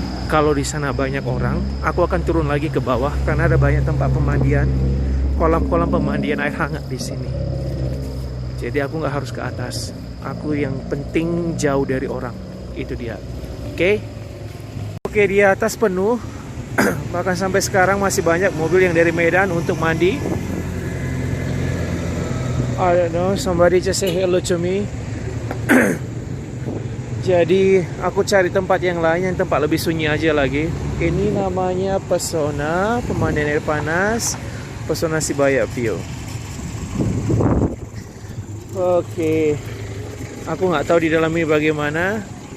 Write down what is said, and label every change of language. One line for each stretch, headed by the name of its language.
Indonesian: Kalau di sana banyak orang, aku akan turun lagi ke bawah karena ada banyak tempat pemandian, kolam-kolam pemandian air hangat di sini. Jadi aku nggak harus ke atas. Aku yang penting jauh dari orang. Itu dia. Oke? Oke, di atas penuh. Bahkan sampai sekarang masih banyak mobil yang dari Medan untuk mandi.
English: I don't know, somebody just say hello to me.
Indonesian: Jadi aku cari tempat yang lain, yang tempat lebih sunyi aja lagi. Ini namanya Pesona Pemandian Air Panas, Pesona Sibaya View. Oke, aku nggak tahu di dalam ini bagaimana.